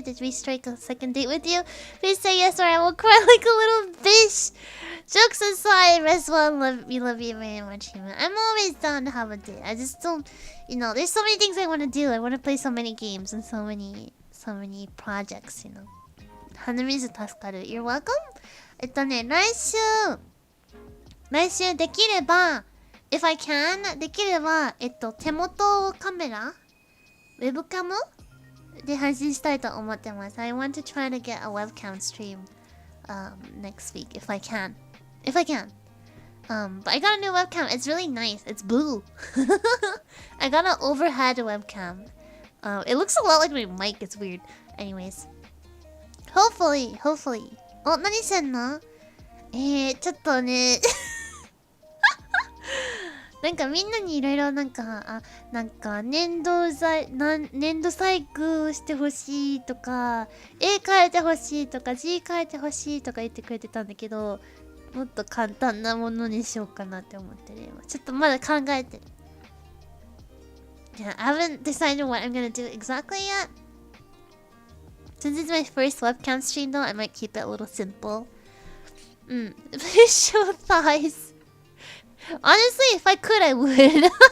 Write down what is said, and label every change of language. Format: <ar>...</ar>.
<en>Did we strike a second date with you? Please say yes or I will cry like a little bitch. Jokes aside, rest well and we love you very much, Hime. I'm always down to have a date. I just don't, there's so many things I want to do. I want to play so many games and so many projects, Hanamizu tasukaru. You're welcome?</en> <ja>来週できれば</ja> <en>If I can,</en> <ja>できれば、手元カメラウェブカムで配信したいと思ってます。</ja> <en>I want to try to get a webcam stream next week, if I can. If I can. But I got a new webcam. It's really nice. It's blue. I got an overhead webcam. It looks a lot like my mic. It's weird. Anyways. Hopefully.</en> <ja>お、何してんの？ちょっとねなんかみんなにいろいろなんか粘土細工してほしいとか絵描いてほしいとか字描いてほしいとか言ってくれてたんだけどもっと簡単なものにしようかなって思ってる今ちょっとまだ考えてる</ja> <en>Yeah, I haven't decided what I'm gonna do exactly yet. Since it's my first webcam stream though, I might keep it a little simple. Please show thighs. Honestly, if I could, I would.</en>